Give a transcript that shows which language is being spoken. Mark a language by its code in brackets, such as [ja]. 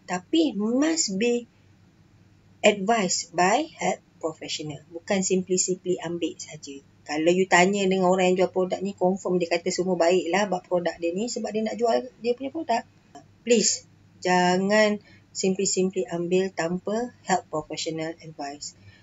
[ms] Tapi [en] must be advised by health professional. [ms] Bukan [en] simply [ms] ambil saja. Kalau [en] you [ms] tanya dengan orang yang jual produk ni, confirm dia kata semua baik lah buat produk dia ni, sebab dia nak jual dia punya produk. [en] Please, [ms] jangan [en] simply [ms] ambil tanpa [en] health professional advice.